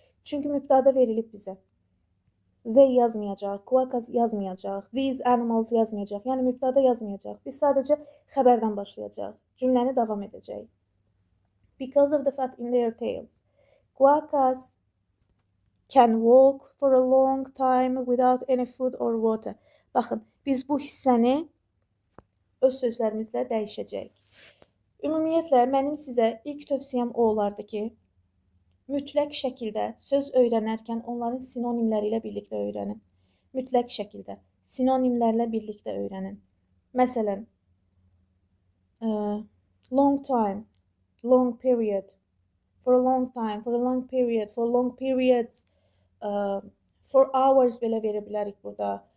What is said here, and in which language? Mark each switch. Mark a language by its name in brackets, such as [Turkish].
[Azerbaijani] Çünki mübtəda verilib bizə. They yazmayacaq, quakas yazmayacaq, [English] these animals [Azerbaijani] yazmayacaq. Yəni mübtəda yazmayacaq. Biz sadəcə xəbərdən başlayacağıq. Cümləni davam edəcək. [English] Because of the fat in their tails. Quakas can walk for a long time without any food or water. [Azerbaijani] Baxın, biz bu hissəni öz sözlərimizlə dəyişəcəyik. Ümumiyyətlə, mənim sizə ilk tövsiyəm o olardı ki, mütləq şəkildə söz öyrənərkən onların sinonimləri ilə birlikdə öyrənin. Mütləq şəkildə sinonimlərlə birlikdə öyrənin. Məsələn, [English] long time, long period, for a long time, for a long period, for long periods, for hours [Azerbaijani] belə verə bilərik burada.